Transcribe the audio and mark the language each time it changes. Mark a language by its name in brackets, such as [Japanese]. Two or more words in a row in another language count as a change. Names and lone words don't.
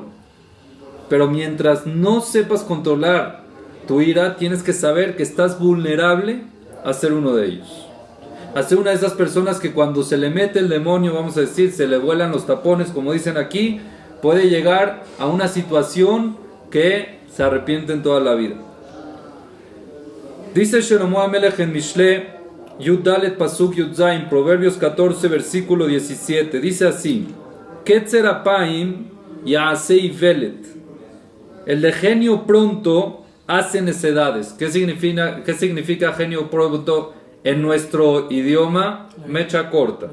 [Spanish] Pero mientras no sepas controlar tu ira, tienes que saber que estás vulnerable a ser uno de ellos. A ser una de esas personas que cuando se le mete el demonio, vamos a decir, se le vuelan los tapones, como dicen aquí, puede llegar a una situación que se arrepienten toda la vida. Dice Shlomo HaMelech en Mishle [Hebrew] י״ד פסוק י״ז, [Spanish] Proverbios 14 versículo 17, dice así: [Hebrew] קצר אפים יעשה אולת. [Spanish] El de genio pronto hace necedades. ¿Qué significa genio pronto en nuestro idioma? Mecha corta.